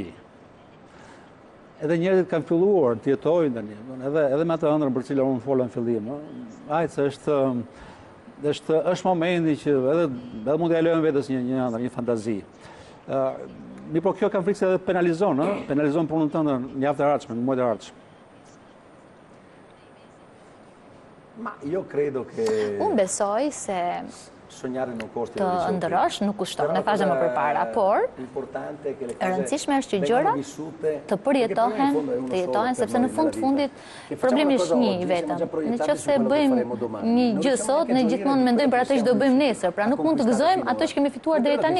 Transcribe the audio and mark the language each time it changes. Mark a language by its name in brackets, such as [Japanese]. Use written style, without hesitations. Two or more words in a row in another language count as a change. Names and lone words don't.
[Albanian] Edhe njerëzit kanë filluar të jetojnë tani, edhe me atë ëndrrën për cilën unë fola në fillim. Ajse është momenti që edhe mund t'ja lejojmë vetes një ëndër, një fantazi. Mi po kjo kam frikë se edhe penalizon punën tënde në javët e ardhshme, në muajt e ardhshëm. [Italian] Ma io credo che [Albanian] Unë besoj se [Italian] sognare non costi [Albanian] të ndërrosh nuk kushton, ne thashë më përpara, por e rëndësishme është që gjërat të përjetohen, sepse në fundit problemi është një i vetëm. Nëse bëjmë një gjë sot, ne gjithmonë mendojmë për atë që do bëjmë nesër, pra nuk mund të gëzojmë ato që kemi fituar deri tani.